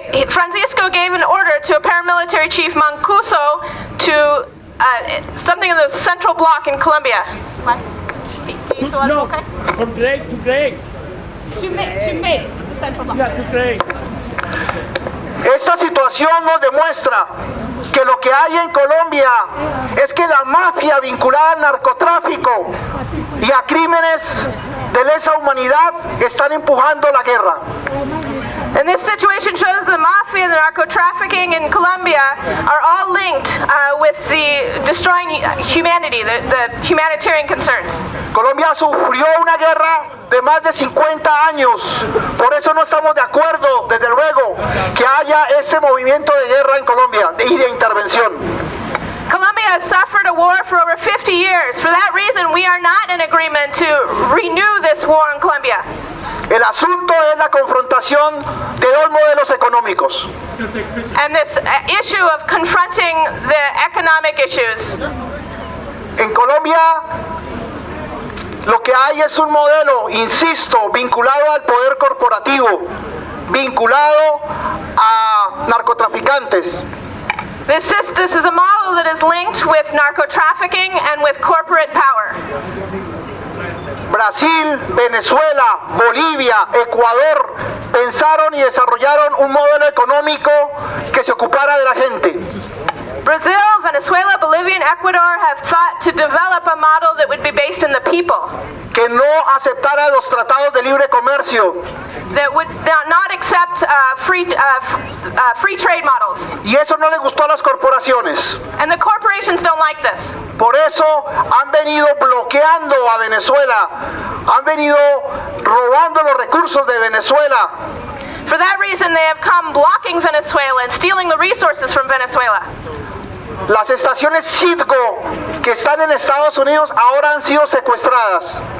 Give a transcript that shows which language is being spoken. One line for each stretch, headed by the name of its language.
English: Francisco gave an order to a paramilitary chief, Mancuso, to something in the central block in Colombia. No, to break. To make the central block. Yeah, to break.
Spanish: Esta situación nos demuestra que lo que hay en Colombia es que la mafia vinculada al narcotráfico y a crímenes de lesa humanidad están empujando la guerra.
English: And this situation shows the mafia and the narco-trafficking in Colombia are all linked with the destroying humanity, the humanitarian concerns.
Spanish: Colombia sufrió una guerra de más de 50 años, por eso no estamos de acuerdo, desde luego, que haya ese movimiento de guerra en Colombia y de intervención.
English: Colombia has suffered a war for over 50 years. For that reason, we are not in agreement to renew this war in Colombia.
Spanish: El asunto es la confrontación de dos modelos económicos.
English: And this issue of confronting the economic issues.
Spanish: En Colombia lo que hay es un modelo, insisto, vinculado al poder corporativo, vinculado a narcotraficantes.
English: This is a model that is linked with narco-trafficking and with corporate power.
Spanish: Brasil, Venezuela, Bolivia, Ecuador pensaron y desarrollaron un modelo económico que se ocupara de la gente.
English: Brazil, Venezuela, Bolivia, and Ecuador have thought to develop a model that would be based in the people,
Spanish: que no aceptara los tratados de libre comercio.
English: that would not accept free trade models.
Spanish: Y eso no le gustó a las corporaciones.
English: And the corporations don't like this.
Spanish: Por eso han venido bloqueando a Venezuela, han venido robando los recursos de Venezuela.
English: For that reason, they have come blocking Venezuela and stealing the resources from Venezuela.
Spanish: Las estaciones Citgo que están en Estados Unidos ahora han sido secuestradas.